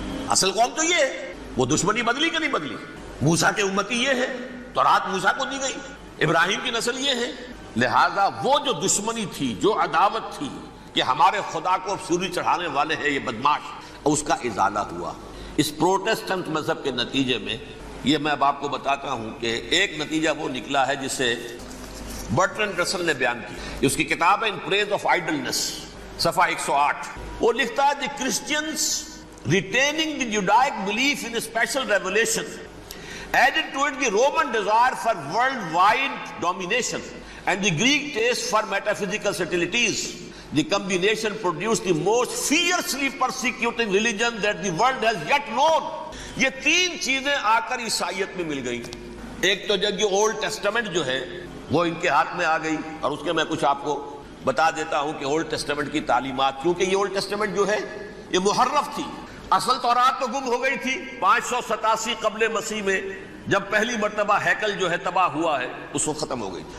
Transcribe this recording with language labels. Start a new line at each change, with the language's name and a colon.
Urdu: اصل قوم تو یہ ہے، وہ دشمنی بدلی کہ نہیں بدلی؟ موسیٰ کے امتی یہ ہے، تورات موسیٰ کو دی گئی، ابراہیم کی نسل یہ ہے، لہذا وہ جو دشمنی تھی، جو عداوت تھی کہ ہمارے خدا کو سوری چڑھانے والے ہیں یہ بدماش، اس کا ازالہ ہوا۔ اس پروٹیسٹنٹ مذہب کے نتیجے میں یہ میں اب آپ کو بتاتا ہوں کہ ایک نتیجہ وہ نکلا ہے جسے برٹرنڈ رسل نے بیان کی، اس کی کتاب ہے ان پریز آف آئیڈلنس، صفحہ 108، وہ لکھتا ہے
English: The Christians retaining the Judaic belief in a special revelation, added to it the Roman desire for worldwide domination and the Greek taste for metaphysical subtleties. The combination produced the most fiercely persecuting religion that the world has yet known.
Urdu: یہ تین چیزیں آ کر عیسائیت میں مل گئی. ایک تو جب یہ اولڈ ٹیسٹمنٹ جو ہے وہ ان کے ہاتھ میں آ گئی, اور اس کے میں کچھ آپ کو بتا دیتا ہوں کہ اولڈ ٹیسٹمنٹ کی تعلیمات, کیونکہ یہ اولڈ ٹیسٹمنٹ جو ہے یہ محرف تھی. اصل تورات تو گم ہو گئی تھی 587 قبل مسیح میں, جب پہلی مرتبہ ہیکل جو ہے تباہ ہوا ہے اس وقت ختم ہو گئی.